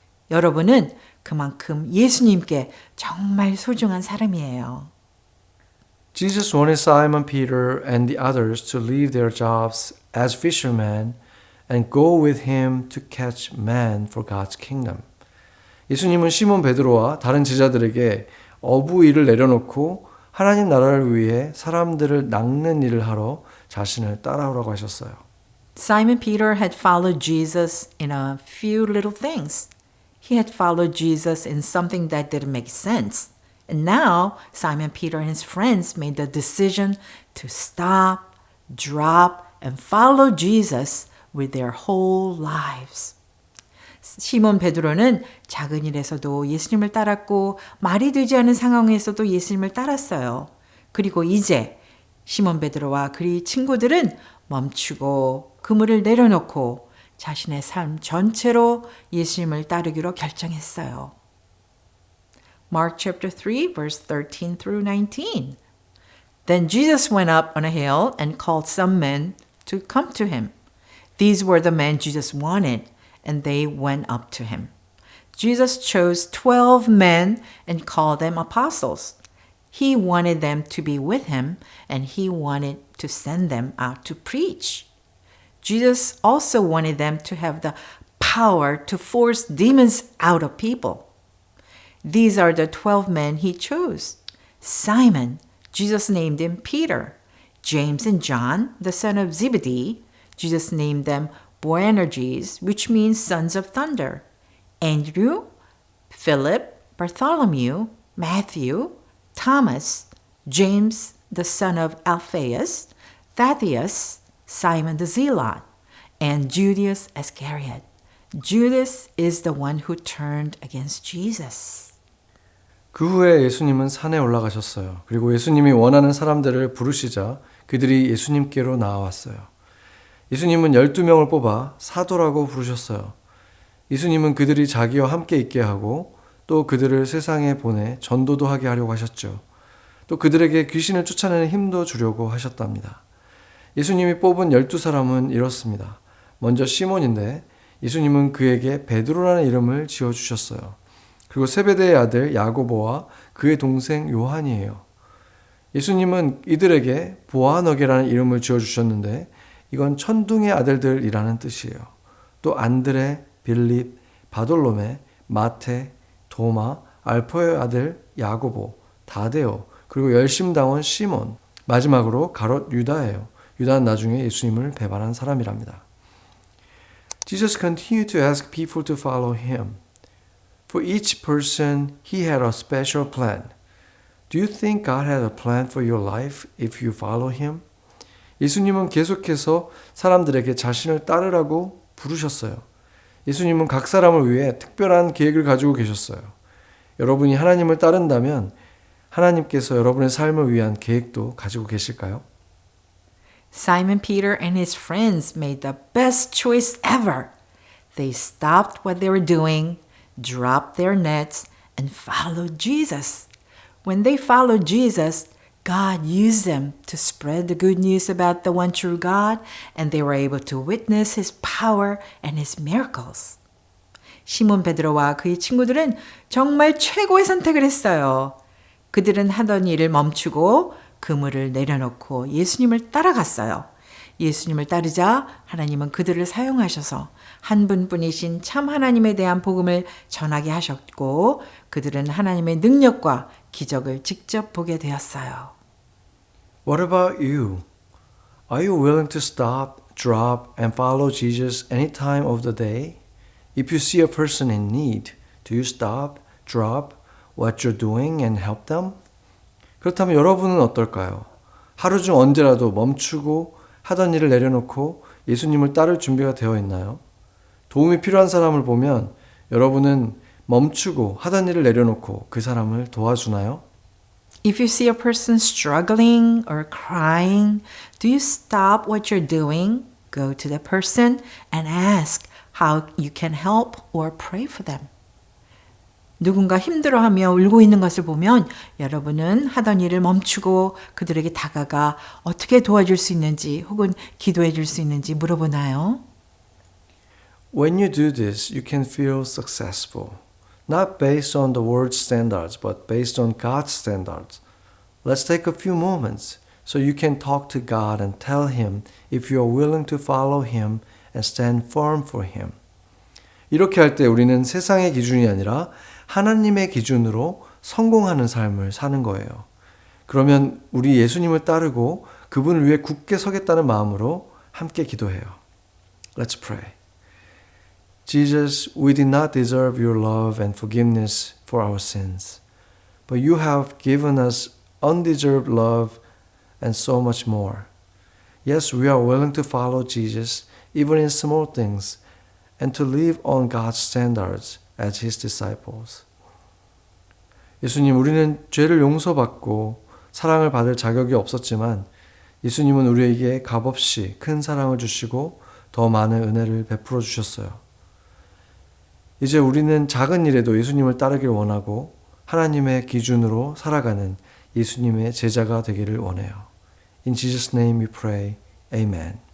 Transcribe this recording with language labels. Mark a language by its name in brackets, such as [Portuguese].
[Korean] 여러분은 그만큼 예수님께 정말 소중한 사람이에요. [English] Jesus wanted Simon Peter and the others to leave their jobs as fishermen and go with him to catch men for God's kingdom. [Korean] 예수님은 시몬 베드로와 다른 제자들에게 어부 일을 내려놓고 하나님 나라를 위해 사람들을 낚는 일을 하러 자신을 따라오라고 하셨어요. [English] Simon Peter had followed Jesus in a few little things. He had followed Jesus in something that didn't make sense. And now Simon Peter and his friends made the decision to stop, drop, and follow Jesus with their whole lives. [Korean] 시몬 베드로는 작은 일에서도 예수님을 따랐고 말이 되지 않은 상황에서도 예수님을 따랐어요. 그리고 이제 시몬 베드로와 그의 친구들은 멈추고 그물을 내려놓고 자신의 삶 전체로 예수님을 따르기로 결정했어요. [English] Mark chapter 3 verse 13 through 19. Then Jesus went up on a hill and called some men to come to him. These were the men Jesus wanted, and they went up to him. Jesus chose 12 men and called them apostles. He wanted them to be with him, and he wanted to send them out to preach. Jesus also wanted them to have the power to force demons out of people. These are the 12 men he chose. Simon, Jesus named him Peter. James and John, the son of Zebedee, Jesus named them Boanerges, which means sons of thunder. Andrew, Philip, Bartholomew, Matthew, Thomas, James, the son of Alphaeus, Thaddeus, Simon the Zealot, and Judas Iscariot. Judas is the one who turned against Jesus. [Korean] 그 후에 예수님은 산에 올라가셨어요. 그리고 예수님이 원하는 사람들을 부르시자 그들이 예수님께로 나아왔어요. 예수님은 12명을 뽑아 사도라고 부르셨어요. 예수님은 그들이 자기와 함께 있게 하고 또 그들을 세상에 보내 전도도 하게 하려고 하셨죠. 또 그들에게 귀신을 쫓아내는 힘도 주려고 하셨답니다. 예수님이 뽑은 12사람은 이렇습니다. 먼저 시몬인데 예수님은 그에게 베드로라는 이름을 지어주셨어요. 그리고 세베대의 아들 야고보와 그의 동생 요한이에요. 예수님은 이들에게 보아너게라는 이름을 지어주셨는데 이건 천둥의 아들들이라는 뜻이에요. 또 안드레, 빌립, 바돌로메, 마테, 도마, 알포의 아들 야고보, 다데오, 그리고 열심당원 시몬, 마지막으로 가롯 유다예요. 유다는 나중에 예수님을 배반한 사람이랍니다. [English] Jesus continued to ask people to follow him. For each person, he had a special plan. Do you think God has a plan for your life if you follow him? [Korean] 예수님은 계속해서 사람들에게 자신을 따르라고 부르셨어요. 예수님은 각 사람을 위해 특별한 계획을 가지고 계셨어요. 여러분이 하나님을 따른다면 하나님께서 여러분의 삶을 위한 계획도 가지고 계실까요? [English] Simon Peter and his friends made the best choice ever. They stopped what they were doing, dropped their nets, and followed Jesus. When they followed Jesus, God used them to spread the good news about the one true God, and they were able to witness his power and his miracles. [Korean] 시몬 베드로와 그의 친구들은 정말 최고의 선택을 했어요. 그들은 하던 일을 멈추고 그물을 내려놓고 예수님을 따라갔어요. 예수님을 따르자 하나님은 그들을 사용하셔서 한 분뿐이신 참 하나님에 대한 복음을 전하게 하셨고 그들은 하나님의 능력과 기적을 직접 보게 되었어요. [English] What about you? Are you willing to stop, drop, and follow Jesus any time of the day? If you see a person in need, do you stop, drop, what you're doing and help them? [Korean] 그렇다면 여러분은 어떨까요? 하루 중 언제라도 멈추고 하던 일을 내려놓고 예수님을 따를 준비가 되어 있나요? 도움이 필요한 사람을 보면 여러분은 멈추고 하던 일을 내려놓고 그 사람을 도와주나요? [English] If you see a person struggling or crying, do you stop what you're doing, go to the person and ask how you can help or pray for them? [Korean] 누군가 힘들어하며 울고 있는 것을 보면 여러분은 하던 일을 멈추고 그들에게 다가가 어떻게 도와줄 수 있는지 혹은 기도해 줄 수 있는지 물어보나요? [English] When you do this, you can feel successful. Not based on the world's standards, but based on God's standards. Let's take a few moments so you can talk to God and tell Him if you are willing to follow Him and stand firm for Him. [Korean] 이렇게 할 때 우리는 세상의 기준이 아니라 하나님의 기준으로 성공하는 삶을 사는 거예요. 그러면 우리 예수님을 따르고 그분을 위해 굳게 서겠다는 마음으로 함께 기도해요. [English] Let's pray. Jesus, we did not deserve your love and forgiveness for our sins, but you have given us undeserved love and so much more. Yes, we are willing to follow Jesus even in small things and to live on God's standards as His disciples. [Korean] 예수님, 우리는 죄를 용서받고 사랑을 받을 자격이 없었지만 예수님은 우리에게 값없이 큰 사랑을 주시고 더 많은 은혜를 베풀어 주셨어요. 이제 우리는 작은 일에도 예수님을 따르길 원하고 하나님의 기준으로 살아가는 예수님의 제자가 되기를 원해요. [English] In Jesus' name we pray. Amen.